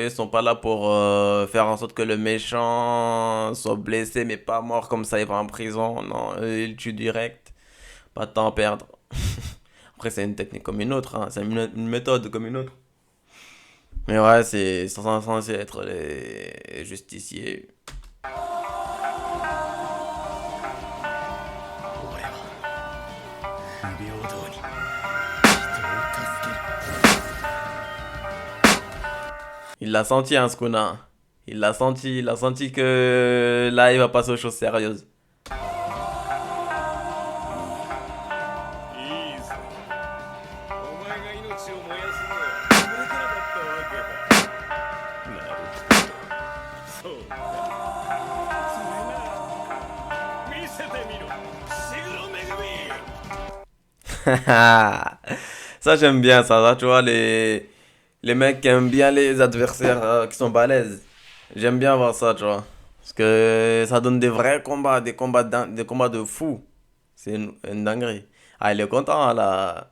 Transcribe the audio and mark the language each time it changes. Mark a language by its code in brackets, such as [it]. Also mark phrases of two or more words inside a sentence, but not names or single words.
[fr] Ils sont pas là pour faire en sorte que le méchant soit blessé, mais pas mort comme ça, il va en prison. Non, eux, ils tuent direct. Pas de temps à perdre. Après, c'est une technique comme une autre, hein. C'est une méthode comme une autre. Mais ouais, c'est censé être les justiciers. [ja] 俺は不平等に人を助ける。 [fr] Il l'a senti, hein, Sukuna. Il l'a senti que là, il va passer aux choses sérieuses. [ja] いいぞ。お前が命を燃やすのはこれからだったわけだ。なるほど。そうか。それなら見せてみろ。伏黒めぐみ。 [fr] Ça, j'aime bien ça. Ça, tu vois, les mecs qui aiment bien les adversaires qui sont balèzes. J'aime bien voir ça, tu vois. Parce que ça donne des vrais combats, des combats de fous. C'est une dinguerie. Ah, il est content, là.